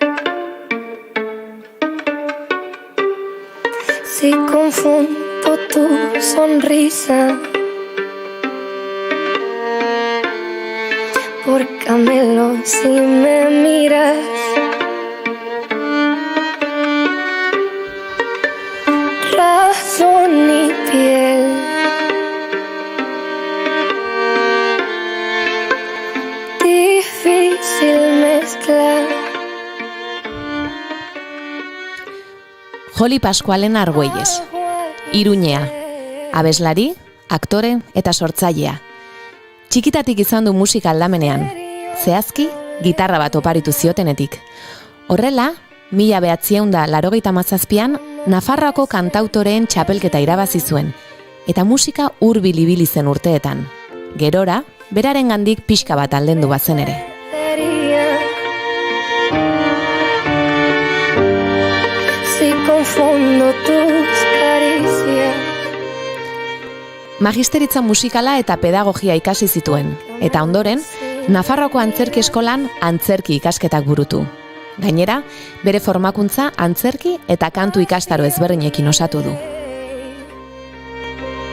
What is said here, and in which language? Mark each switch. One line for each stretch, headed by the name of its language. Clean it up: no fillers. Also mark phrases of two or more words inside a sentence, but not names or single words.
Spanish: Si confundo tu sonrisa por Camelo si me miras. Razón y piel. Difícil mezclar.
Basque: Joli Pascualen Argüelles. Iruñea. Abeslari, aktore eta sortzailea. Txikitatik izan du musika aldamenean. Zehazki, gitarra bat oparitu ziotenetik. Horrela, 1987an Nafarroako kantautoreen txapelketa irabazi zuen, eta musika hurbil ibili zen urteetan. Gerora, berarengandik pixka bat aldendu bazen ere.
Spanish: Si confundo tus caricias.
Basque: Magisteritza musikala eta pedagogia ikasi zituen, eta ondoren, Nafarroako antzerki eskolan antzerki ikasketak burutu. Gainera, bere formakuntza antzerki eta kantu ikastaro ezberdinekin osatu du.